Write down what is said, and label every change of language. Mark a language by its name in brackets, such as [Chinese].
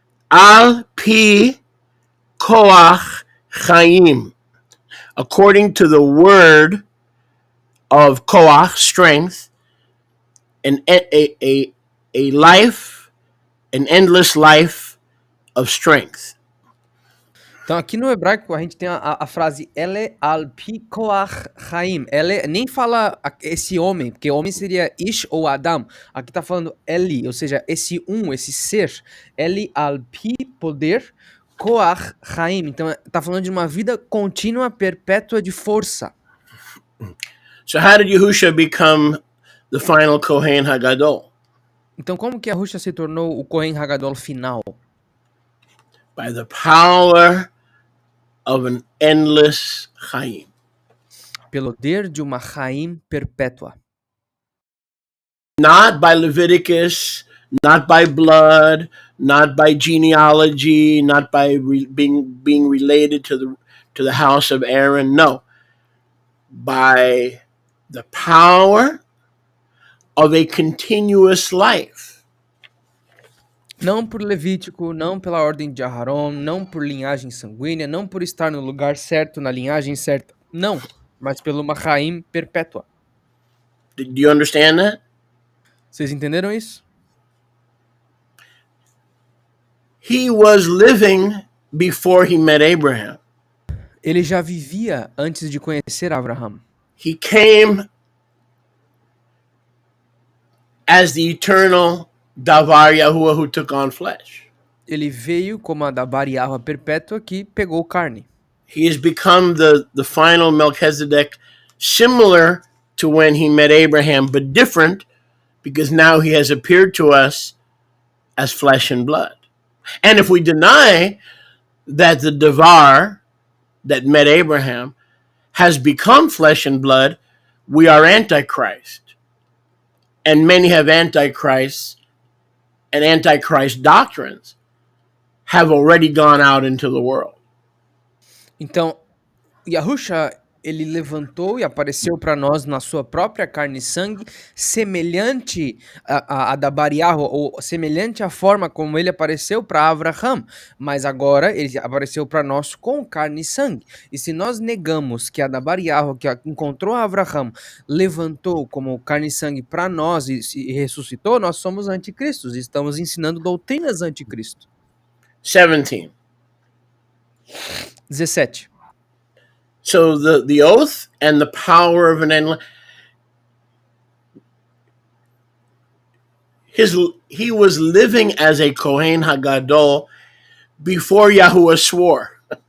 [Hebrew] Al pi koach chaim, [English] according to the word of koach, strength, a life, an endless life of strength. [Portuguese] Então, aqui no hebraico, a gente tem a frase Ele [Hebrew] al pi koach chaim. [Portuguese] Ele nem fala esse homem, porque homem seria Ish ou Adam. Aqui tá falando Eli, ou seja, esse esse ser. Eli al pi, poder, koach chaim. Então, tá falando de uma vida contínua, perpétua de força. [English] So how did Yahusha become the final Kohen Hagadol? [Portuguese] Então, como que Yahusha se tornou o Kohen Hagadol final? [English] By the power of an endless Chaim. [Portuguese] Pelo poder de uma Chaim perpétua. [English] Not by Leviticus, not by blood, not by genealogy, not by being related to the house of Aaron. No, by the power of a continuous life. [Portuguese] Não por Levítico, não pela ordem de Aharon, não por linhagem sanguínea, não por estar no lugar certo, na linhagem certa. Não, mas pelo uma Chaim perpétua. [English] Do you understand that? [Portuguese] Vocês entenderam isso? [English] He was living before he met Abraham. [Portuguese] Ele já vivia antes de conhecer Abraham. [English] He came as the eternal Davar Yahuwah who took on flesh. [Portuguese] Ele veio como a Dabar Yahuwah perpétua que pegou carne. [English] He has become the final Melchizedek, similar to when he met Abraham, but different because now he has appeared to us as flesh and blood. And if we deny that the Davar that met Abraham has become flesh and blood, we are Antichrist. And many have Antichrist and Antichrist doctrines have already gone out into the world. [Portuguese] Então, Yahusha, ele levantou e apareceu para nós na sua própria carne e sangue, semelhante a Dabar Yahuwah, ou semelhante à forma como ele apareceu para Abraham, mas agora ele apareceu para nós com carne e sangue. E se nós negamos que a Dabar Yahuwah, que encontrou Abraham, levantou como carne e sangue para nós e ressuscitou, nós somos anticristos, estamos ensinando doutrinas anticristo. [English] 17. [Portuguese] 17. [English] So the oath and the power of an endless, he was living as a Kohen Hagadol before Yahuwah swore.